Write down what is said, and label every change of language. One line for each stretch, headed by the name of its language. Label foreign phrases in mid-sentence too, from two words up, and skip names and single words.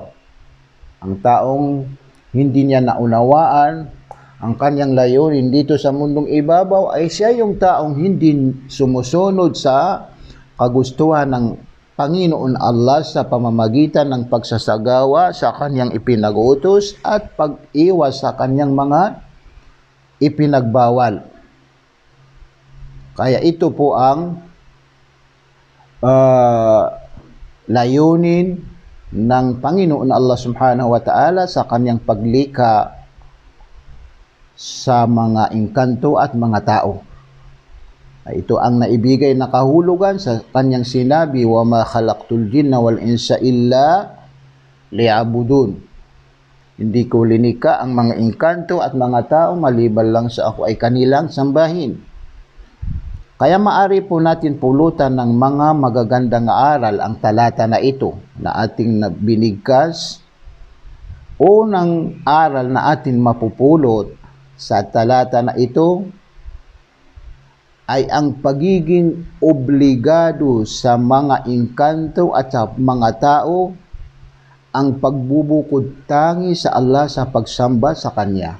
Filipino: Ang taong hindi niya naunawaan ang kanyang layunin dito sa mundong ibabaw ay siya yung taong hindi sumusunod sa kagustuhan ng Panginoon Allah sa pamamagitan ng pagsasagawa sa kanyang ipinag-utos at pag-iwas sa kanyang mga ipinagbawal. Kaya ito po ang layunin ng Panginoon Allah
Arabic: سبحانه وتعالى
Filipino: sa kanyang paglikha sa mga engkanto at mga tao. Ito ang naibigay na kahulugan sa kanyang sinabi,
Arabic: وما خلقت الجن والإنس إلا ليعبدون.
Filipino: Hindi ko linika ang mga engkanto at mga tao maliban lang sa ako ay kanilang sambahin. Kaya maari po natin pulutan ng mga magagandang aral ang talata na ito na ating binigkas. Unang aral na atin mapupulot sa talata na ito ay ang pagiging obligado sa mga engkanto at sa mga tao ang pagbubukod tangi sa Allah sa pagsamba sa Kanya.